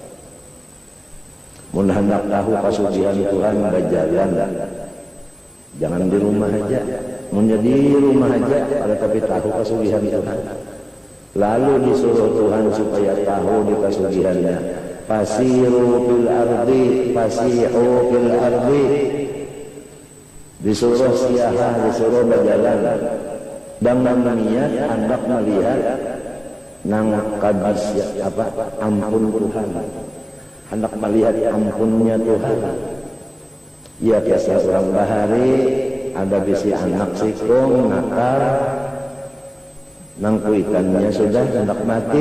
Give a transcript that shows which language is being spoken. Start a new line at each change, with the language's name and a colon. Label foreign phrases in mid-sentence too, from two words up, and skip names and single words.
Banjar: Mun hendak tahu kasugihan Tuhan berjalan, jangan di rumah aja. Mun di rumah aja, ada tapi tahu kasugihan Tuhan. Lalu disuruh Tuhan supaya tahu di kasugihannya.
Arabic: فسيروا في الأرض فسيحوا في الأرض.
Banjar: Disuruh siaha, disuruh berjalan. Dengan niat hendak melihat nang kadis ampun Tuhan. Hendak melihat ampunnya Tuhan. Ya biasa orang bahari, ada bisi anak sikung, nakal, nang kuitannya sudah hendak mati.